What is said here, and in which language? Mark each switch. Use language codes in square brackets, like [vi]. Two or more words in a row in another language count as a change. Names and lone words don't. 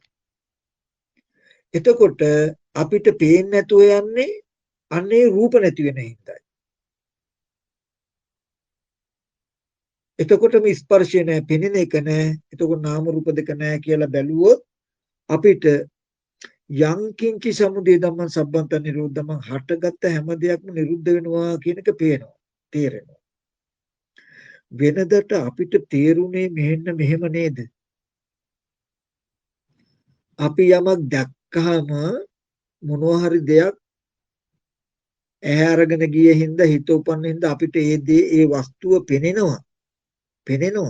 [si] එතකොට අපිට පේන්නේ නැතුව යන්නේ අන්නේ රූප නැති වෙන හින්දායි. එතකොටම ස්පර්ශය නැහැ, පෙනෙන එක නැහැ. එතකොට නාම රූප දෙක නැහැ කියලා බැලුවොත් අපිට [pi] යං කිංචි සමුදය ධම්මං සම්බන්ත නිරෝධමං [si] හටගත්ත හැම දෙයක්ම නිරුද්ධ වෙනවා කියන එක පේනවා, තේරෙනවා. වෙනදට අපිට තේරුනේ මෙහෙම නේද? අපි යමක් දැක්කහම මොනවා හරි දෙයක් ඇහැ අරගෙන ගියේ හින්දා හිත උපන්න හින්දා අපිට ඒ වස්තුව පෙනෙනවා.